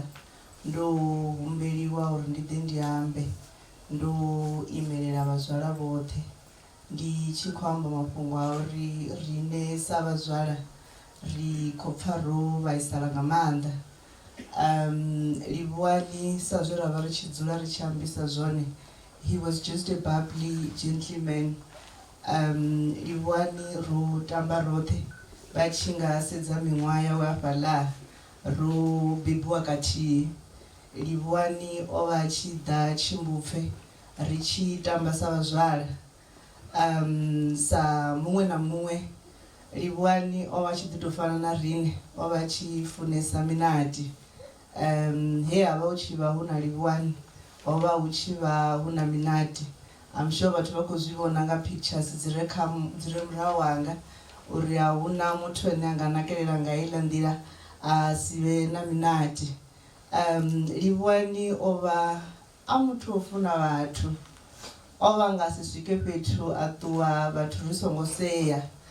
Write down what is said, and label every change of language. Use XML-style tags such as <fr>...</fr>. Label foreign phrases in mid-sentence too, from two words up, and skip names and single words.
<ve>Ndo humbeliwa uri ndi ḓe ndi ambe ndo imelela Vhazwala vhoṱhe, ndi tshi khou amba mafhungo a uri riṋe sa Vhazwala ri khou pfha ro vhaisala nga maanḓa. Livhuwani sa zwe ra vha ri tshi dzula ri tshi ambisa zwone,</ve> <en>he was just a bubbly gentleman.</en> <ve>Livhuwani ro tamba roṱhe vha tshi nga sedza miṅwaha yawe hafhaḽa ro bebiwa khathihi. Livhuwani o vha a tshi ḓa Tshimbupfe ri tshi tamba sa Vhazwala. Sa muṅwe na muṅwe Livhuwani o vha a tshi ḓi tou fana na riṋe, o vha a tshi funesa minadi. He ha vha hu tshi vha hu na Livhuwani ho vha hu tshi vha hu na minadi.</ve> <en>I'm sure</en> <ve>vhathu vha khou zwi vhona nga pictures dzi re murahu hanga uri a hu na muthu ane a nga nakelela nga heiḽa nḓila a si vhe na minadi. Livhuwani o vha a muthu o funa vhathu, o vha nga si swike fhethu a ṱuwa vhathu ri songo sea.</ve>